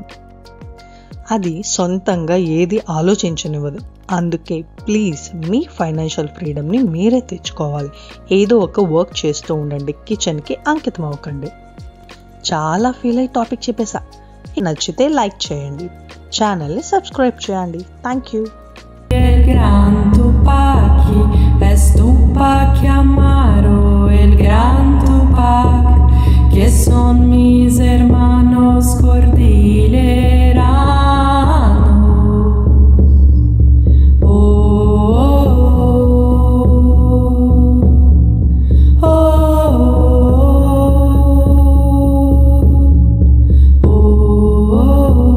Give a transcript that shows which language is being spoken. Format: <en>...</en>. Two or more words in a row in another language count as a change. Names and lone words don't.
<te>అది సొంతంగా ఏది ఆలోచించనివ్వదు. అందుకే ప్లీజ్ మీ</te> <en>financial freedom</en> <te>మీరే తెచ్చుకోవాలి. ఏదో ఒక వర్క్ చేస్తూ ఉండండి, కిచెన్కి అంకితం అవ్వకండి. చాలా ఫీల్ అయ్యి టాపిక్ చెప్పేసా. నచ్చితే లైక్ చేయండి, ఛానల్ని సబ్స్క్రైబ్ చేయండి.</te> <en>thank you.</en> <es>El gran Tupac, que son mis hermanos cordilleranos. Oh, oh, oh, oh, oh.</es>